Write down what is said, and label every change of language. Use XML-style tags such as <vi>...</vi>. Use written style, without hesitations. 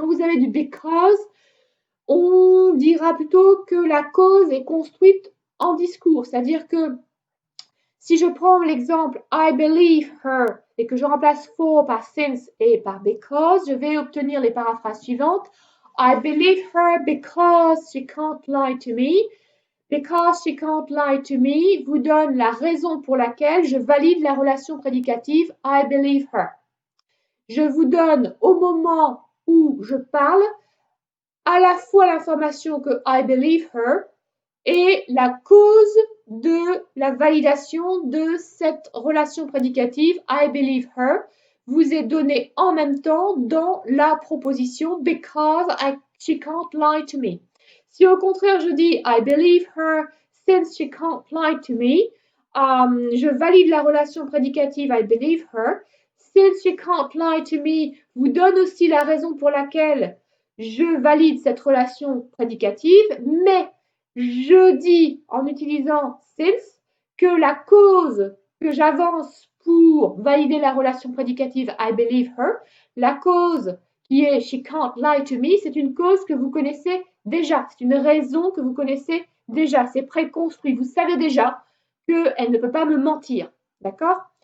<fr>Quand vous avez du because, on dira plutôt que la cause est construite en discours, c'est-à-dire que si je prends l'exemple</fr> <en>I believe her</en> <fr>et que je remplace for par since et par because, je vais obtenir les paraphrases suivantes.</fr> <en>I believe her because she can't lie to me. Because she can't lie to me</en> <fr>vous donne la raison pour laquelle je valide la relation prédicative</fr> <en>I believe her.</en> <fr>Je vous donne au moment où je parle à la fois l'information que</fr> <en>I believe her</en> <fr>et la cause de la validation de cette relation prédicative I believe her vous est donnée en même temps dans la proposition</fr> <en>because she can't lie to me.</en> <fr>Si au contraire je dis</fr> <en>I believe her since she can't lie to me,</en> <fr>je valide la relation prédicative</fr> <en>I believe her. Since she can't lie to me</en> <fr>vous donne aussi la raison pour laquelle je valide cette relation prédicative, mais je dis en utilisant since que la cause que j'avance pour valider la relation prédicative</fr> <en>I believe her,</en> <fr>la cause qui est</fr> <en>she can't lie to me,</en> <fr>c'est une cause que vous connaissez déjà, c'est une raison que vous connaissez déjà, c'est préconstruit, vous savez déjà qu'elle ne peut pas me mentir, d'accord?</fr>